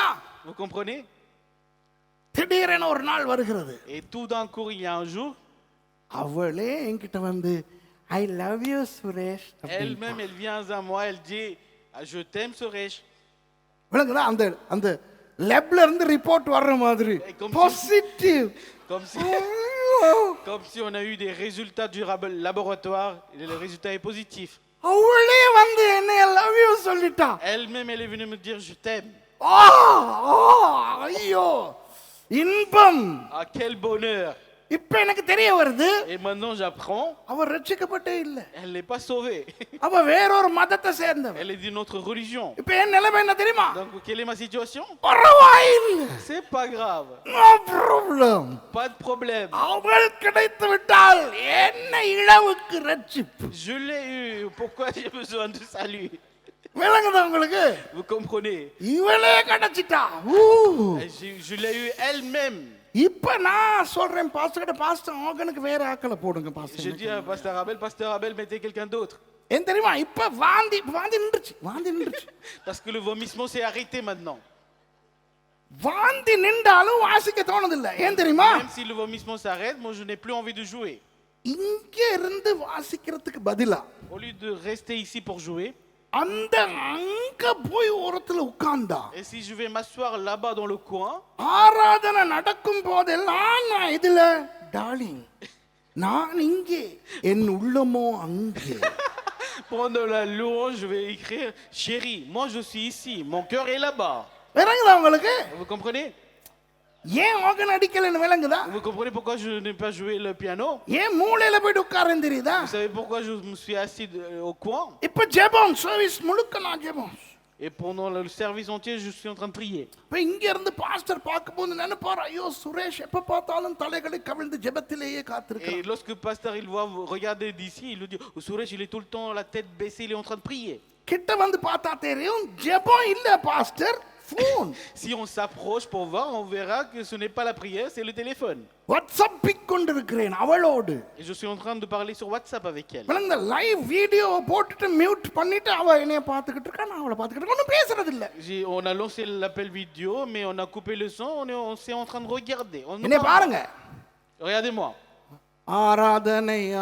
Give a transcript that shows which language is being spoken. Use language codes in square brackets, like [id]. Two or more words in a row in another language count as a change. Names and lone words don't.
[fr] Vous comprenez? [ta] திடீரென ஒரு நாள் வருகிறது, [fr] Et tout d'un coup, il y a un jour, [ta] அவளே என்கிட்ட வந்து [en] I love you [ta] சுரேஷ். [fr] elle-même, elle vient à moi, elle dit, ah, je t'aime, Suresh. [ta] விளங்குதா? அந்த அந்த லேப்ல இருந்து ரிப்போர்ட் வர்ற மாதிரி [fr] Comme [ta] பாசிட்டிவ். [fr] Comme si on a eu des résultats du laboratoire, et le résultat est positif. [ta] அவளே வந்து என்ன [en] love you [ta] சொல்லிட்டா. [fr] Elle-même, elle est venue me dire, je t'aime. [ta] ஐயோ இன்பம். [fr] Ah, quel bonheur. [ta] இப்ப எனக்கு தெரிய வருது, [fr] Et maintenant, j'apprends, [ta] அவ ரட்சிக்கப்பட்டே இல்ல, [fr] elle n'est pas sauvée. [ta] அவ வேறொரு மதத்தை சேர்ந்தவ. [fr] Elle est d'une autre religion. [ta] இப்ப என் நிலைமை என்ன தெரியுமா? [fr] Donc, quelle est ma situation? [ta] பரவாயில்லை, [fr] C'est pas grave. [en] no problem. [fr] Pas de problème. [ta] அவள் கிடைத்து விட்டால் என்ன இளவுக்கு ரட்சிப்பு. [fr] Je l'ai eu. Pourquoi j'ai besoin de salut? [ta] விளங்குதா உங்களுக்கு? [fr] Vous comprenez? [ta] இவளே கிடைச்சிட்டா. [fr] Je l'ai eu elle-même. [ta] இப்ப நான் சொல்றேன் பாஸ்டர், பாஸ்டர் ஆகனுக்கு வேற ஆக்களை போடுங்க [fr] Je [ta] பாஸ்டர். [fr] dis à Pasteur Abel, mettez quelqu'un d'autre. [ta] ஏன் தெரியுமா? இப்ப வாந்தி வாந்தி நின்றுச்சு, வாந்தி நின்றுச்சு. [fr] Parce que le vomissement s'est arrêté maintenant. [ta] வாந்தி நின்றாலும் வாசிக்க தோணுதில்லை. ஏன் தெரியுமா? [fr] Même si le vomissement s'arrête, moi je n'ai plus envie de jouer. [ta] இங்க இருந்து வாசிக்கிறதுக்கு பதிலா [fr] Au lieu de rester ici pour jouer, [ta] அந்த அங்க போய் ஓரத்துல உட்கார்ந்தா, [fr] et si je vais m'asseoir là-bas dans le coin, [ta] ஆராதனை நடக்கும் போதெல்லாம் நான் இதுல டார்லிங், நான் இங்கே, என் உள்ளமோ அங்கே. [fr] pendant la louange, je vais écrire chérie, moi je suis ici, mon cœur est là-bas. [ta] விளங்குதா உங்களுக்கு? [fr] Vous comprenez? [ta] ஏன் ஆகன் அடிக்கலன்னு விளங்குதா? [fr] Vous comprenez pourquoi je n'ai pas joué le piano? [ta] ஏன் மூளையில போய் உட்கார்றேன் தெரியுதா? [fr] Vous savez pourquoi je me suis assis au coin? [ta] இப்ப ஜெபம் சர்வீஸ் முழுக்க நான் ஜெபம். [fr] Et pendant le service entier, je suis en train de prier. [ta] இப்ப இங்க இருந்து பாஸ்டர் பார்க்கும்போது நினைப்பார், ஐயோ சுரேஷ் எப்ப பார்த்தாலும் தலைகளை கவிழ்ந்து ஜெபத்திலேயே [fr] Et [ta] காத்திருக்கிறார். [fr] lorsque le pasteur il voit vous regarder d'ici, il lui dit, oh, Suresh, il est tout le temps la tête baissée, il est en train de prier. [ta] கிட்ட வந்து பார்த்தா தெரியும் ஜெபம் இல்ல பாஸ்டர், போன். [fr] Si on s'approche pour voir, on verra que ce n'est pas la prière, c'est le téléphone. [ta] வாட்ஸ்அப்பிக் கொண்டிருக்கிறேன் அவளோடு. [fr] Et je suis en train de parler sur WhatsApp avec elle. [ta] விளங்க [en] live video [ta] போட்டுட்டு மியூட் பண்ணிட்டு அவ என்னைய பார்த்துக்கிட்டு இருக்கா, நான் அவளை பார்த்துக்கிட்டு ஒன்றும் பேசுறது இல்ல. [fr] On a lancé l'appel vidéo, mais on a coupé le son, on s'est en train de regarder. [ta] என்னைய பாருங்க. [fr] Regardez-moi. [ta] ஆராதனை